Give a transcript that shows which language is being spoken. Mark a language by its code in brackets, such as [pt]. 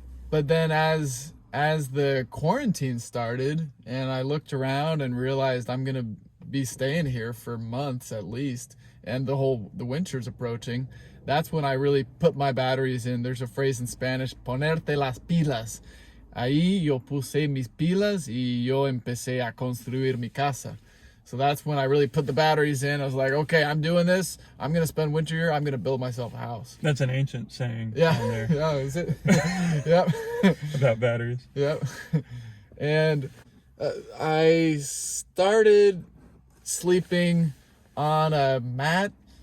[en] But then as the quarantine started, and I looked around and realized I'm gonna be staying here for months at least, and the winter's approaching, that's when I really put my batteries in. There's a phrase in Spanish, [es] ponerte las pilas. Ahí yo puse mis pilas y yo empecé a construir mi casa. [en] So that's when I really put the batteries in. I was like, okay, I'm doing this. I'm going to spend winter here. I'm going to build myself a house. That's an ancient saying. Yeah. On there. Yeah, is it? Yep. About batteries. Yep. And I started sleeping on a mat.